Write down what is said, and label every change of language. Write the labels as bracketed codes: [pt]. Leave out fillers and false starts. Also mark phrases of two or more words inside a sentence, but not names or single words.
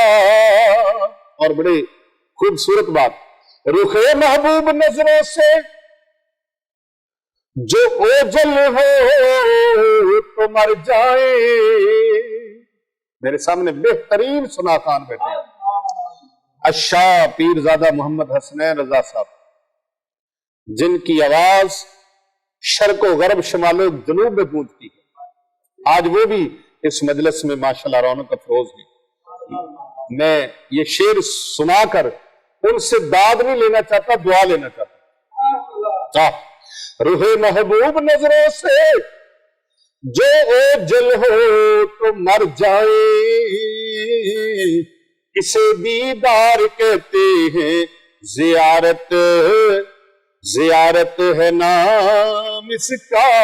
[ur] اور بڑے خوبصورت بات، رخ محبوب نظروں سے جو اوجل ہو تو مر جائے، میرے سامنے بہترین سنا خان بیٹھے ہیں، الشاہ پیرزادہ محمد حسنین رضا صاحب، جن کی آواز شرق و غرب شمال و جنوب میں گونجتی ہے، آج وہ بھی اس مجلس میں ماشاءاللہ رونق افروز ہے۔ میں یہ شعر سنا کر ان سے داد نہیں لینا چاہتا، دعا لینا چاہتا۔ روح محبوب نظروں سے جو اوجل ہو تو مر جائے، اسے دیدار کہتے ہیں، زیارت زیارت ہے نام اس کا،